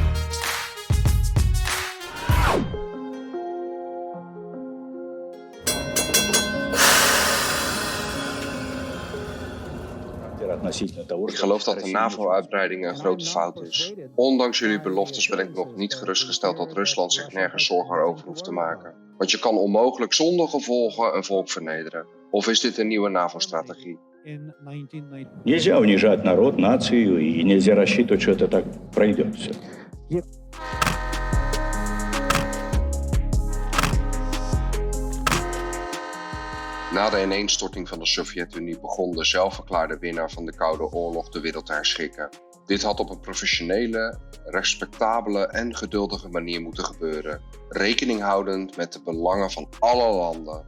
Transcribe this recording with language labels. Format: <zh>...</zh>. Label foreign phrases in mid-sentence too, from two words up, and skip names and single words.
<nl>Ik geloof dat de NAVO-uitbreiding een grote fout is. Ondanks jullie beloftes ben ik nog niet gerustgesteld dat Rusland zich nergens zorgen over hoeft te maken. Want je kan onmogelijk zonder gevolgen een volk vernederen. Of is dit een nieuwe NAVO-strategie?</nl> <ru>Нельзя унижать народ, нацию, и нельзя рассчитывать, что это так пройдет все.</ru> <nl>Na de ineenstorting van de Sovjet-Unie begon de zelfverklaarde winnaar van de Koude Oorlog de wereld te herschikken. Dit had op een professionele, respectabele en geduldige manier moeten gebeuren, rekening houdend met de belangen van alle landen.</nl>